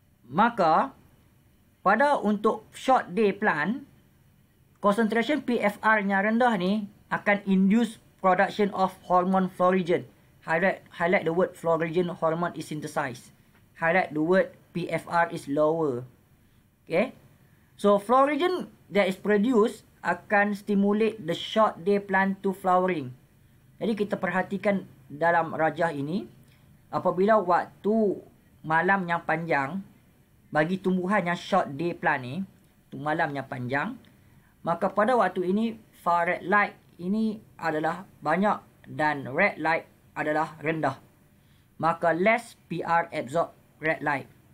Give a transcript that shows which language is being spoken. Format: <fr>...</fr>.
<en>Maka, untuk short day plant, concentration PFR</en> <ms>yang rendah ni akan</ms> <en>induce production of hormone florigen. Highlight the word florigen hormone is synthesized. Highlight the word PFR is lower. Okay. So, florigen that is produced akan stimulate the short day plant to flowering.</en> <ms>Jadi, kita perhatikan dalam rajah ini, apabila waktu malam yang panjang, bagi tumbuhan yang short day plant ni, malam yang panjang, maka pada waktu ini, far red light ini adalah banyak dan red light adalah rendah.</ms> <en>Maka less PR absorb red light.</en>